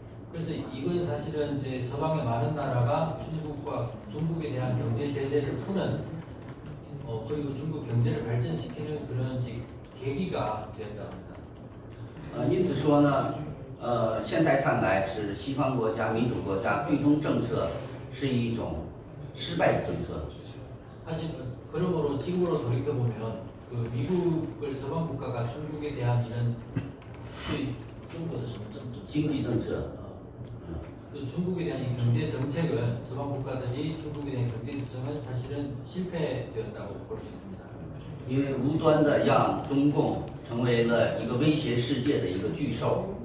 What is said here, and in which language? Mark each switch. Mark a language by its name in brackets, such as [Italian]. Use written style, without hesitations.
[Korean] 그래서 이건 사실은 이제 서방의 많은 나라가 중국에 대한 경제 제재를 푸는 그리고 중국 경제를 발전시키는 그런 계기가 되었다고 합니다. [Chinese] 因此说呢，现在看来是西方国家、民主国家对中政策是一种失败的政策。 [Korean] 사실 그러므로 지금으로 돌이켜 보면 그 미국을 서방 국가가 중국에 대한 이런 중국의 [Chinese] 经济政策。 [Korean] 그 중국에 대한 이 경제 정책은 서방 국가들이 중국에 대한 경제 정책은 사실은 실패되었다고 볼 수 있습니다. [Chinese] 因为无端的让中共成为了一个威胁世界的一个巨兽。